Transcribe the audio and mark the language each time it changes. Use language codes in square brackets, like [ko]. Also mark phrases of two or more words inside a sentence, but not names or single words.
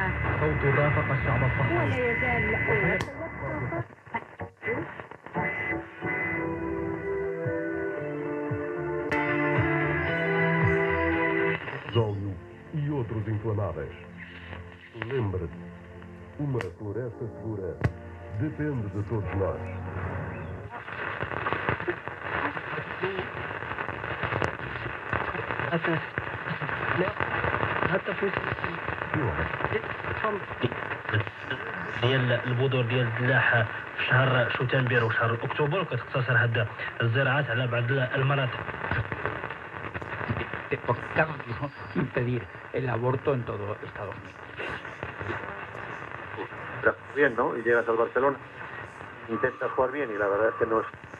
[ar] صوت رافق الشعب الصحراوي ولا يزال [pt] Óleo e outros inflamáveis. Lembre-se, uma floresta segura depende de todos nós. [ar] ديال البذور ديال الفلاحه في شهر شتنبر وشهر اكتوبر، وكتقتصر هاد الزراعات على بعض المناطق. [es] impedir el aborto en todo Estados Unidos. Bien, ¿no? Y llegas al Barcelona, intentas jugar bien y la verdad es que no es.